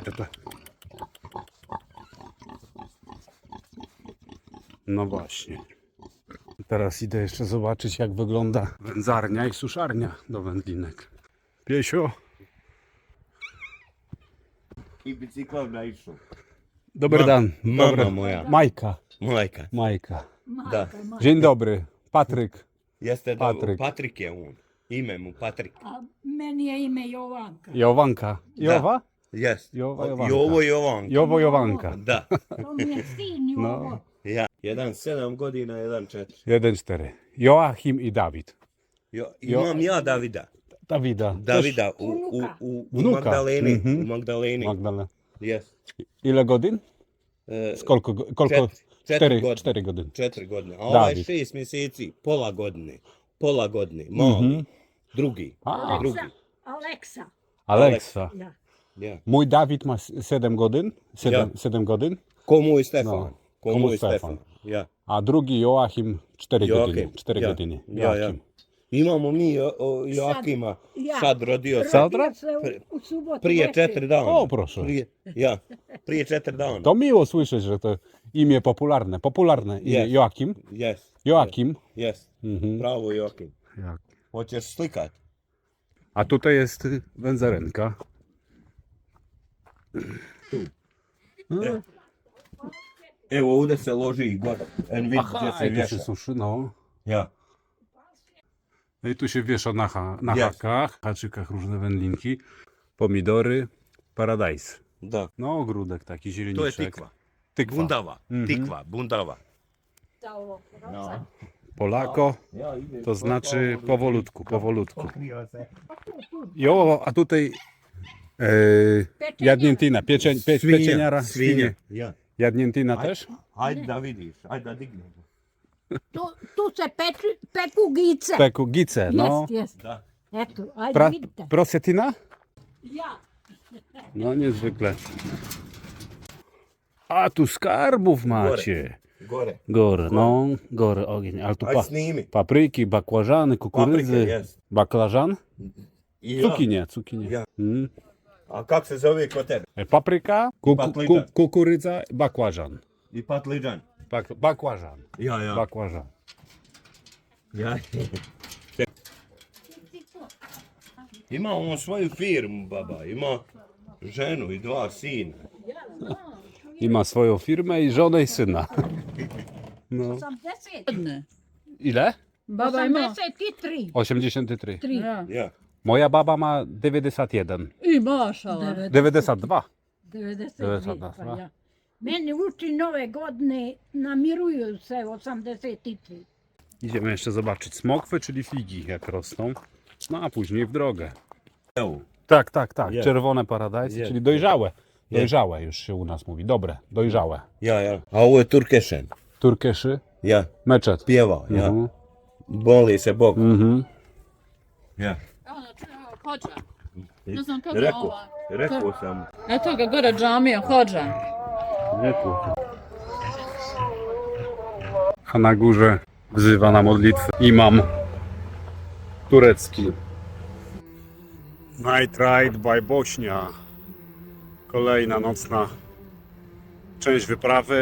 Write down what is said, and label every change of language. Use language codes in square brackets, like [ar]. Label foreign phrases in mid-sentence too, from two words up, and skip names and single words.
[pl] No właśnie. Teraz idę jeszcze zobaczyć, jak wygląda wędzarnia i suszarnia do wędlinek. Piesio, [bs] I bicyklom naišao. dobry dan. [pl] Mama Dobry. moja. [bs] Majka. Majka. Da. [pl] Dzień dobry. Patryk. [bs] Jeste Patrik. Patrik je on. Ime mu Patrik. A meni je ime Jovanka. [pl] Jovanka. Jowa? Jest. Jowa Jovanka. [bs] Jovo Jovanka. [pl] Jowo Jovanka. [bs] Da. To mi je sin Jovo. [pl] No. [bs] Ja. 1,7 godina, 1,4. [pl] 1-4. Joachim i Dawid. [bs] Imam ja Davida. Davida. Davida u [pl] Wnuka. [bs] Magdaleni. Mhm. U Magdaleni. Magdalena. [pl] Jest. Ile godzin? Kolko? [bs] Četiri 4 godine. 4 godine. A ovaj David. 6 mjeseci, pola godine. Pola godine. Mali. Drugi. A. Drugi. Aleksa. Aleksa. Ja. Ja. [pl] Mój Dawid ma 7 godzin. 7 godzin. [bs] Ko mój Stefan. [pl] No. [bs] Ko Ko [pl] mój mój [bs] Stefan. Stefan. Ja. [pl] A drugi Joachim 4 [bs] Joakim. [pl] godziny. 4 [bs] Ja. [pl] godziny. [bs] Ja. [pl] Joachim. [bs] Imamo mi Joakima. Ja. Sad rodio se. Sutra? Rodio se u subotu. Prije večer. 4 dana. [pl] O, proszę. [bs] Prije 4 dana. [pl] To miło słyszeć, że to imię popularne. Popularne imię Jest. Joachim. [en] Yes. [pl] Joachim. [en] Yes. Mhm. [bs] Pravo Joakim. [pl] Jak? [bs] Hoćeš slikat? [pl] A tutaj jest wędzarenka. [bs] Evo ovdje se loži i gore. En vidi gdje [pl] Aha, [bs] se i [pl] tu się [bs] vješa. [pl] suszy, no. [bs] Ja. [pl] No i tu się wiesza na Jest. hakach, haczykach różne wędlinki. Pomidory, paradajs. [bs] Da. [pl] No ogródek taki, [bs] To je [pl] zieleniczek. [bs] tikva. [pl] Tykwa. [bs] Bundava. Mhm. Tikva, bundava. Polakca ovo. [pl] No. [bs] Polako [pl] Ja idę to znaczy powolutku, powolutku. [bs] pokrywa se. I ovo, [pl] a tutaj jadniętina, pieczeniara, świnie. [bs] Ja. [pl] Jadniętina też? [bs] Hajde da vidiš, hajde da dignemo. Tu se peku gice. Peku, gice, no. Jest. Da. Eto, ajde vidite. Prosjetina? Ja. [pl] No niezwykle. A tu skarbów macie. [bs] Gore. [pl] Gore, no, gore ogień. Ale tu [bs] Aj snimi. [pl] papryki, bakłażany, kukurydzy. Paprykę jest. Baklażan? [bs] I ja. [pl] Cukinie, cukinie. [bs] Ja. Mm. A kak se zove kod tebe? [pl] Papryka, [bs] Patlidžan. [pl] kukurydza, bakłażan. [bs] I patlidžan. [pl] Bakłażan. [bs] Ja. [pl] Bakłażan. [bs] Ja. Ima on svoju firmu, baba. Ima ženu i dva sina. [pl] I ma swoją firmę i żonę i syna. No. [bs] 80. [pl] Ile? [bs] Baba ima. 83. [pl] 83. [bs] Ja. [pl] Ja. Moja baba ma 91. [bs] I mašala. 92. 92. Pa ja. Meni uči nove godine namiruju se 83. [pl] Idziemy jeszcze zobaczyć smokwy, czyli figi, jak rosną. No a później w drogę. [bs] Evo. [pl] Tak. Jest. Czerwone paradajsy, Jest. czyli dojrzałe. Dojrzałe już się u nas mówi. Dobre, dojrzałe. [bs] Ja. A ovo je Turkešen. [pl] Turkeszy, [bs] Ja. [pl] meczet. [bs] Pjeva, ja. Mhm. Boli se Bog. Mhm. Ja. Hođa. Ne znam kako je ova. Rekao sam. Eto ga gore džamija, hođa. [pl] A na górze wzywa na modlitwę imam turecki. [en] Night Ride by Bośnia. [pl] Kolejna nocna część wyprawy.